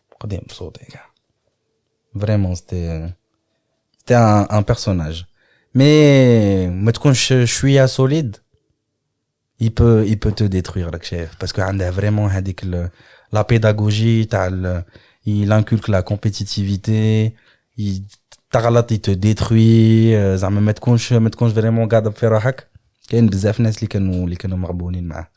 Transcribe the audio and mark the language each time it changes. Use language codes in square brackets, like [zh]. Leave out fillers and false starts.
[ar] قديم بصوتي كاع. [fr] Vraiment c'était t'es un personnage. Mais [ar] ما تكونش شوية [fr] solide, il peut te détruire [ar] راك شايف, [fr] parce que [ar] عنده [fr] vraiment [ar] هذيك [fr] la pédagogie [ar] تاع [fr] il inculque la compétitivité, il [ar] تغلط [fr] il te détruit, [ar] زعما ما تكونش [fr] vraiment [ar] قاعد في روحك. كاين بزاف ناس اللي كانوا مغبونين معاه.